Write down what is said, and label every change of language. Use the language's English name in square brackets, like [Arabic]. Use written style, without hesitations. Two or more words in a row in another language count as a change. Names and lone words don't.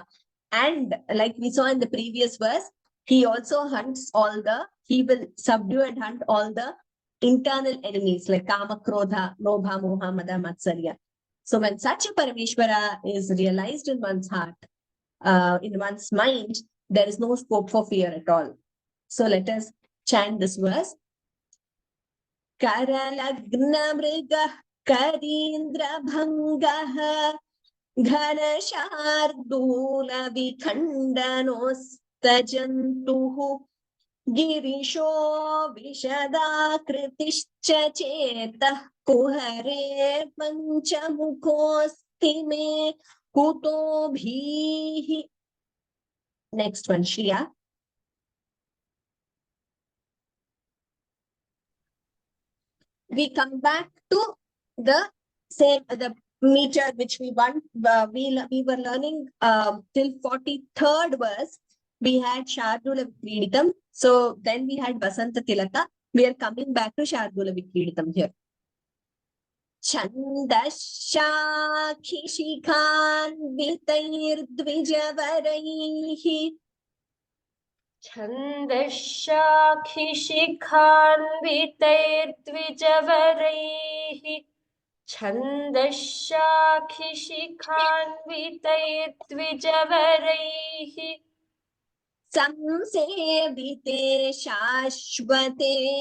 [English] And like we saw in the previous verse, he also hunts he will subdue and hunt all the internal enemies like Kama, Krodha, Lobha, Moha, Mada, Matsarya. So when such a Parameshwara is realized in one's heart, in one's mind, there is no scope for fear at all. So let us chant this verse. [Sanskrit] करलग्न मृग करीन्द्र भङ्गः घनशार्दूल विखण्डनोऽस्तजन्तुः गिरिशो विशदाकृतिश्च चेतः कुहरे पञ्चमुखोऽस्ति मे कुतो भीः. [English] Next one, Shriya. We come back to the same, the meter which we were learning till 43rd verse. We had Shardula Vikriditam. So then we had Vasanta Tilaka. We are coming back to Shardula Vikriditam here. [Sanskrit] छन्दश्शाखि शिखान् वितैर् द्विजवरैः छन्दश्शाखिशिखान्वितैर्द्विजवरैः छन्दश्शाखिशिखान्वितैर्द्विजवरैः संसेविते शाश्वते